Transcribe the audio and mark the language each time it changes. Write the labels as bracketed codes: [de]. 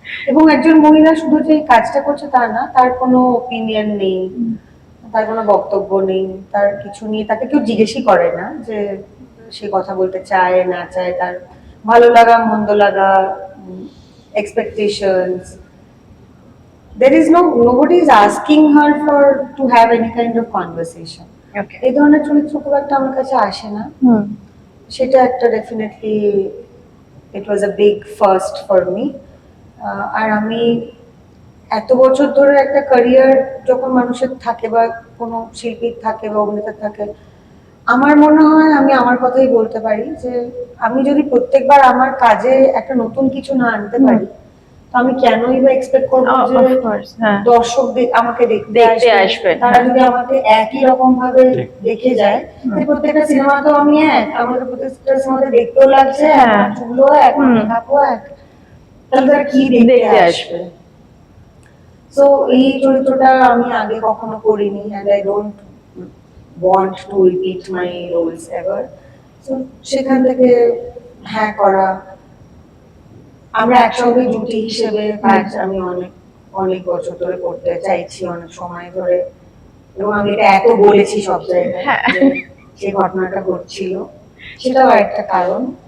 [bn] এবং একজন মহিলা শুধু যে এই কাজটা করছে তা না, তার কোনো ওপিনিয়ন নেই, তার কোনো বক্তব্য নেই, তার কিছু নিয়ে তাকে কেউ জিজ্ঞেসই করে না যে সে কথা বলতে চায় না চায়, তার ভালো লাগা মন্দ লাগা, expectations. [en] There is nobody is asking her to have any kind of conversation. [bn] এই ধরনের চরিত্র খুব একটা আমার কাছে আসে না। সেটা একটা definitely [en] It was a big first for me. [bn] আর আমি এত বছর ধরে একটা ক্যারিয়ার যখন মানুষের থাকে, বা কোনো শিল্পীর থাকে বা অভিনেতার থাকে, আমার মনে হয় আমি আমার কথাই বলতে পারি যে আমি যদি প্রত্যেকবার আমার কাজে একটা নতুন কিছু না আনতে পারি, তো আমি কেনই বা এক্সপেক্ট করবো যে দর্শক আমাকে দেখতে আসবে। তারা যদি আমাকে একই রকম ভাবে দেখে যায়, প্রত্যেকটা সিনেমা তো আমি আমাকে প্রত্যেকটা সিনেমাতে দেখতেও লাগছে, চুলও এক, মেকআপও এক, তাহলে তারা কি দেখতে আসবে? সো এই চরিত্রটা আমি আগে কখনো করিনি, [en] and I don't want to repeat my roles ever. [bn] So সেখান থেকে হ্যাঁ করা, আমরা একসঙ্গে জুটি হিসেবে কাজ আমি অনেক বছর ধরে করতে চাইছি, অনেক সময় ধরে, এবং আমি এটা এত বলেছি সব জায়গায় যে ঘটনাটা ঘটছিল, সেটাও একটা কারণ।